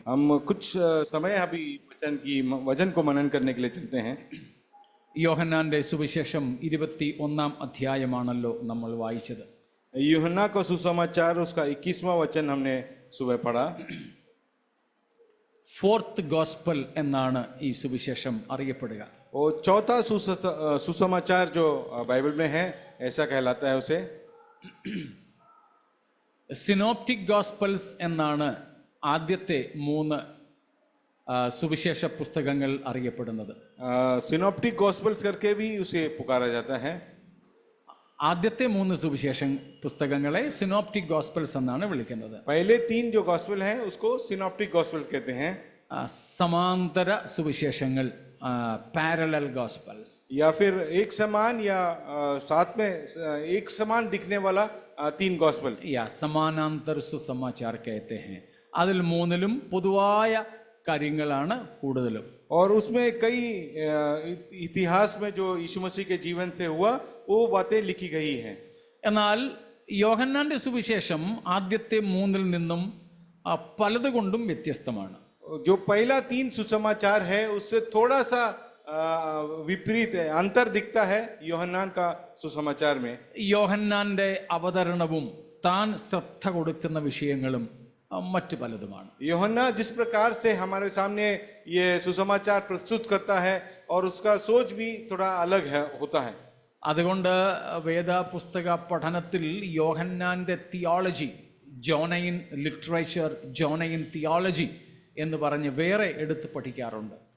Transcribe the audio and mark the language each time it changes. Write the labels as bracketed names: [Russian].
[Hindi] हम कुछ समय अभी वचन को मनन करने के लिए चलते हैं। [Malayalam] യോഹന്നാന്റെ സുവിശേഷം 21 അധ്യായമാണല്ലോ നമ്മൾ വായിച്ചത്. [Hindi] यूहन्ना का सुसमाचार उसका 21वां वचन हमने सुबह पढ़ा। [Malayalam] ഫോർത്ത് ഗോസ്പൽ എന്നാണ് ഈ സുവിശേഷം അറിയപ്പെടുക. [Hindi] और चौथा सुसमाचार जो बाइबल में है ऐसा कहलाता है उसे। [Malayalam] സിനോപ്റ്റിക് ഗോസ്പൽസ് എന്നാണ് ആദ്യത്തെ 3 സുവിശേഷ പുസ്തകങ്ങൾ അറിയപ്പെടുന്നത്. [Hindi] सिनॉप्टिक गॉस्पेल्स करके भी उसे पुकारा जाता है। [Malayalam] ആദ്യത്തെ 3 സുവിശേഷ പുസ്തകങ്ങളെ സിനോപ്റ്റിക് ഗോസ്പൽസ് എന്നാണ് വിളിക്കുന്നത്. [Hindi] पहले 3 जो गॉस्पेल हैं उसको सिनॉप्टिक गॉस्पेल कहते हैं। [Malayalam] സമാന്തര സുവിശേഷങ്ങൾ, [English] parallel gospels, [Hindi] या फिर एक समान या साथ में एक समान दिखने वाला 3 गॉस्पेल या [Malayalam] സമാനാന്തര സുസമാചാർ [Hindi] कहते हैं. [Malayalam] അതിൽ 3ലും പൊതുവായ കാര്യങ്ങളാണ് കൂടുതലും. [Hindi] और उसमें कई इतिहास में जो यीशु मसीह के जीवन से हुआ वो बातें लिखी गई हैं। [Malayalam] എന്നാൽ യോഹന്നാന്റെ സുവിശേഷം ആദ്യത്തെ 3ൽ നിന്നും പലതുകൊണ്ടും വ്യത്യസ്തമാണ്. [Hindi] जो पहला 3 सुसमाचार है उससे थोड़ा सा विपरीत है, अंतर दिखता है യോഹന്നാൻ का सुसमाचार में। [Malayalam] യോഹന്നാന്റെ അവതരണവും താൻ ശ്രദ്ധ കൊടുക്കുന്ന വിഷയങ്ങളും മറ്റു പലതുമാണ്. [Hindi] യോഹन्ना जिस प्रकार से हमारे सामने ये सुसमाचार प्रस्तुत करता है और उसका सोच भी थोड़ा अलग है होता है। [Malayalam] അതുകൊണ്ട് വേദപുസ്തക പഠനത്തിൽ യോഹന്നാന്റെ തിയോളജി, ജോനൈൻ ലിറ്ററേച്ചർ, ജോനൈൻ തിയോളജി എന്ന് പറഞ്ഞ് വേറെ എടുത്ത് പഠിക്കാറുണ്ട്.